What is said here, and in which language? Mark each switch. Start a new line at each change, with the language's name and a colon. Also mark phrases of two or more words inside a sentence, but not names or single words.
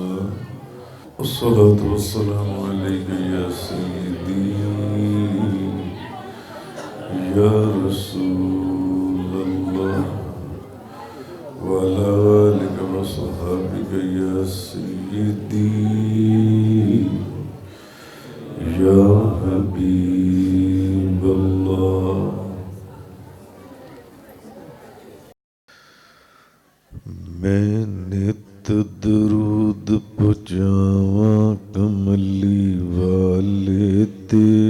Arabic: الصلاة والسلام عليك يا سيدي يا رسول الله وعلى آلك وصحابك يا سيدي يا حبیب اللہ.
Punjabi: میں نت درود پہنچاواں کملی والے تے،